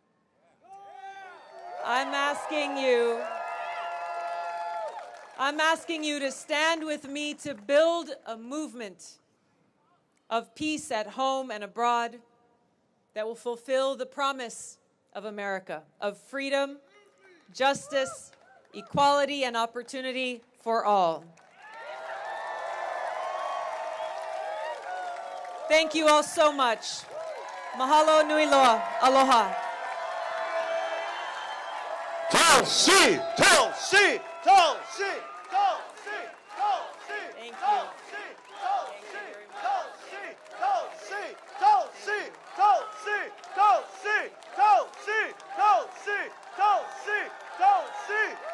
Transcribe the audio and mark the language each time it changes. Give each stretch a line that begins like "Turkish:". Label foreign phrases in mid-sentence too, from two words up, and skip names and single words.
English: I'm asking you to stand with me to build a movement of peace at home and abroad that will fulfill the promise of America, of freedom, justice, equality, and opportunity for all. Thank you all so much.
Hawaiian: Mahalo nui loa. Aloha.
English: Tulsi, Tulsi, Tulsi, Tulsi, Tulsi. Thank you. Tulsi, Tulsi, Tulsi, Tulsi, Tulsi, Tulsi, Tulsi, Tulsi, Tulsi, Tulsi, Tulsi.